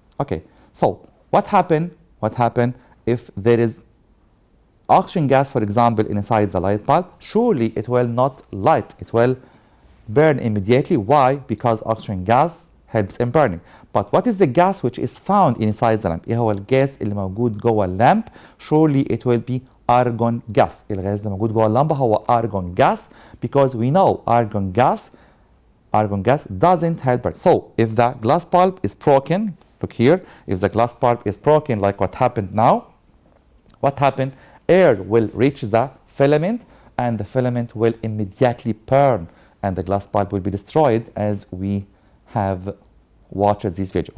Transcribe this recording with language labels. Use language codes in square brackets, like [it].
[en] Okay, so what happen if there is oxygen gas, for example, inside the light bulb? Surely it will not light, it will burn immediately. Why? Because oxygen gas helps in burning. But what is the gas which is found inside the lamp? [ar] ايه هو الجاز اللي موجود جوه اللامب؟ [en] Surely it will be argon gas. [ar] الغاز اللي موجود جوه اللمبة هو argon gas, [en] because we know argon gas doesn't help burn. So if the glass bulb is broken, look here, if the glass bulb is broken like what happened now, what happened? Air will reach the filament, and the filament will immediately burn, and the glass bulb will be destroyed, as we have watched this video.